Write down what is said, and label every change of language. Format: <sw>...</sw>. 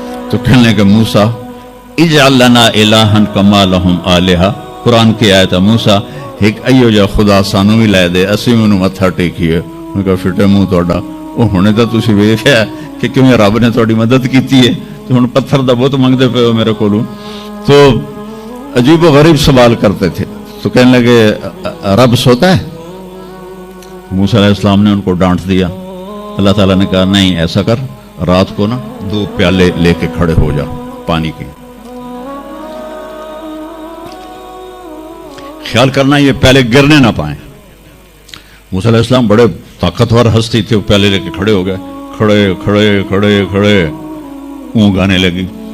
<ur>تو کہنے لگے</ur> <ar>موسیٰ اجعل لنا الہا کما لہم آلہہ.</ar> <ur>قرآن کی آیت ہے</ur> <pa>موسیٰ ایک ایو جا خدا سانو بھی لے دے اسی منو متھا ٹیکیے. میں کہا فٹے منہ توڑا وہ ہونے تو تسی ویکھیا کہ کیویں رب نے تہاڈی مدد کیتی ہے تو ہن پتھر دا بت منگدے پے ہو میرے کولوں.</pa> <ur>تو عجیب و غریب سوال کرتے تھے. تو کہنے لگے رب سوتا ہے؟ موسیٰ علیہ السلام نے ان کو ڈانٹ دیا. اللہ تعالیٰ نے کہا نہیں ایسا کر رات کو نا 2 پیالے لے کے کھڑے ہو جا پانی کے. خیال کرنا یہ پیالے گرنے نہ پائیں. موسیٰ علیہ السلام بڑے طاقتور ہستی تھے. وہ پیالے لے کے کھڑے ہو گئے. کھڑے کھڑے کھڑے کھڑے اونگ آنے لگی.</ur>